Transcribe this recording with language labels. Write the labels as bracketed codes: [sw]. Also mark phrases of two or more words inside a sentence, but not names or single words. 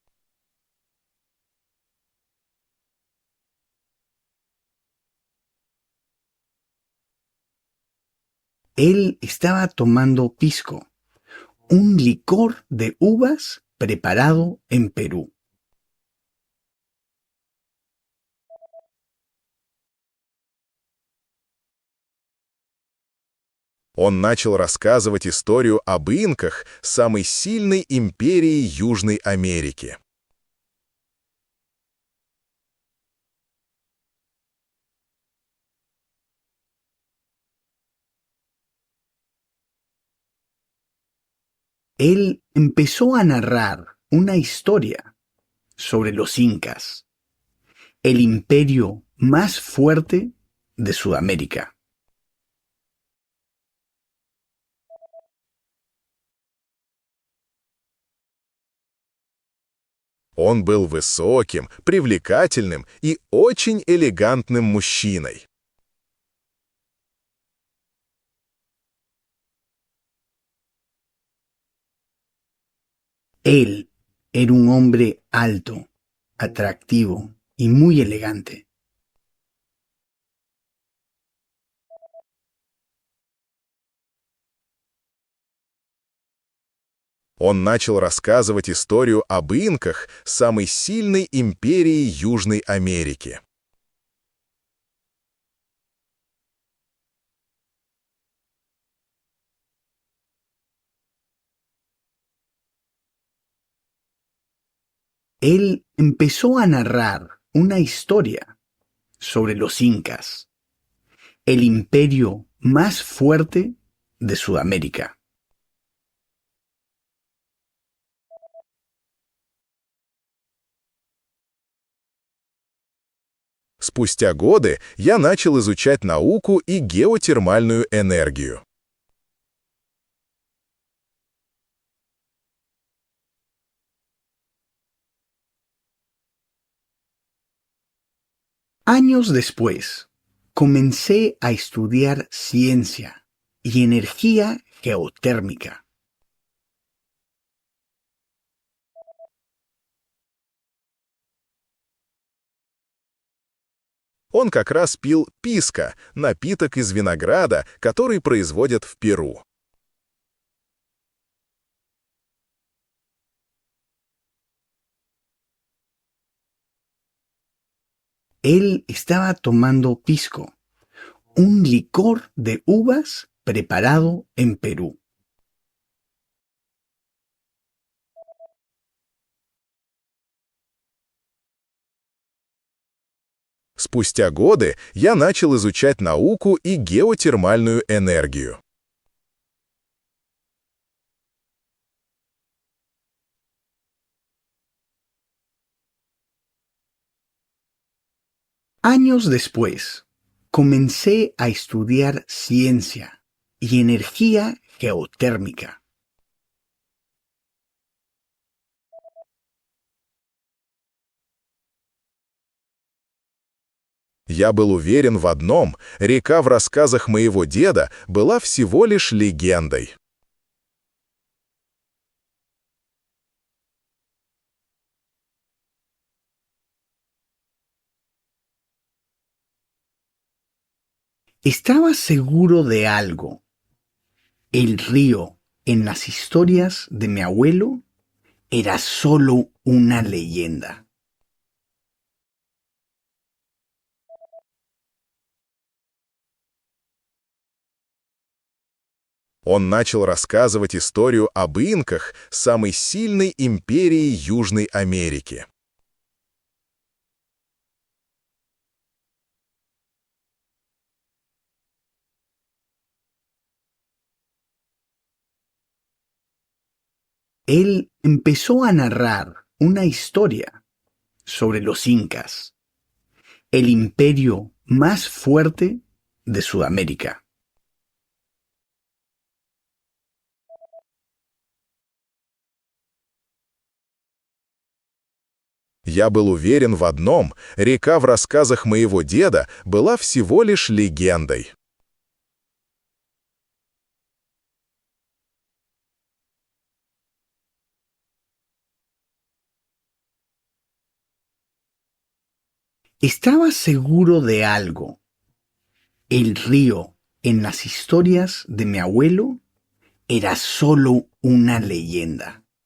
[es] Él estaba tomando pisco, un licor de uvas preparado en Perú. [ru] Он начал рассказывать историю об инках, самой сильной империи Южной Америки. [es] Él empezó a narrar una historia sobre los incas, el imperio más fuerte de Sudamérica. [ru] Он был высоким, привлекательным и очень элегантным мужчиной. [es] Él era un hombre alto, atractivo y muy elegante. [ru] Он начал рассказывать историю об инках, самой сильной империи Южной Америки. [es] Él empezó a narrar una historia sobre los incas, el imperio más fuerte de Sudamérica. [ru] Спустя годы я начал изучать науку и геотермальную энергию. [es] Años después, comencé a estudiar ciencia y energía geotérmica. [ru] Он как раз пил писка, напиток из винограда, который производят в Перу. [es] Él estaba tomando pisco, un licor de uvas preparado en Perú. [ru] Спустя годы я начал изучать науку и геотермальную энергию. [es] Años después, comencé a estudiar ciencia y energía geotérmica. [ru] Я был уверен в одном: река в рассказах моего деда была всего лишь легендой. [es] Estaba seguro de algo. El río en las historias de mi abuelo era solo una leyenda. [ru] Он начал рассказывать историю об инках, самой сильной империи Южной Америки. [es] Él empezó a narrar una historia sobre los incas, el imperio más fuerte de Sudamérica. [ru] Я был уверен в одном: река в рассказах моего деда была всего лишь легендой. [es] Estaba seguro de algo. El río en las historias de mi abuelo era solo una leyenda.